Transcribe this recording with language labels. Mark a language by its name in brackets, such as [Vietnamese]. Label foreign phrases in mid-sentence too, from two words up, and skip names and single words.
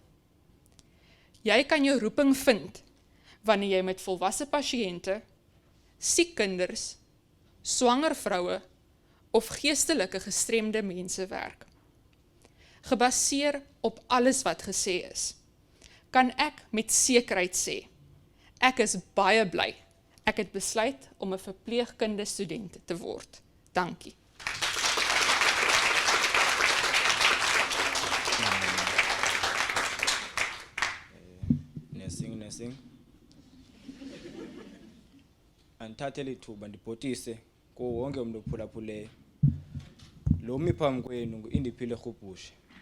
[Afrikaans] Jy kan jou roeping vind wanneer jy met volwasse pasiënte, siek kinders, swanger vroue of geestelike gestremde mense werk. Gebaseer op alles wat gesê is, kan ek met sekerheid sê, ek is baie bly, ek het besluit om 'n verpleegkunde student te word. Dankie. Nursing. [Xhosa] Andithathe lithuba ndibhotise kuwo wonke umuntu ophulaphuleyo. Lo mi phambi kwenu ngu-Indiphile Rhubhushe.